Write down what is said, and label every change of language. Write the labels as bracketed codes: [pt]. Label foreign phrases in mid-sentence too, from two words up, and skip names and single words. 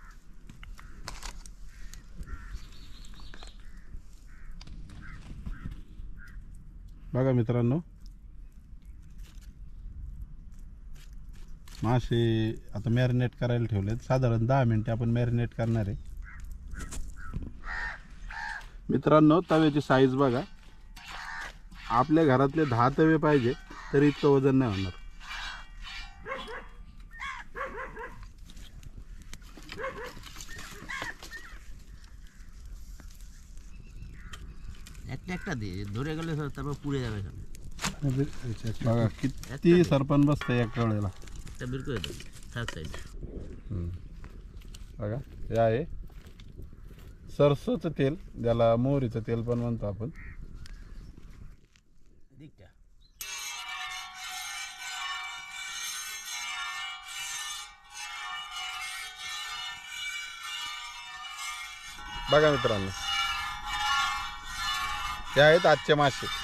[mr] बघा मित्रांनो, मासे आता मॅरिनेट करायला ठेवलेत, साधारण 10 मिनिटे आपण मॅरिनेट करणार आहे। मित्रांनो तव्याची साईज बघा, आपल्या घरातले 10 तवे पाहिजे तरी इतकं वजन नाही होणार। [bn] একটা দিয়ে ধরে গেলে তারপর পুড়ে যাবে সামনে। [mr] बघा किती सरपण बसतं एका वेळेला। [bn] একটা বের করে দাও থাক সাইড। [mr] बघा हे आहे सरसोचं तेल, ज्याला मोहरीचं तेल पण म्हणतो आपण। [bn] দিকটা [mr] बघा मित्रांनो, हे आहेत आजचे मासे।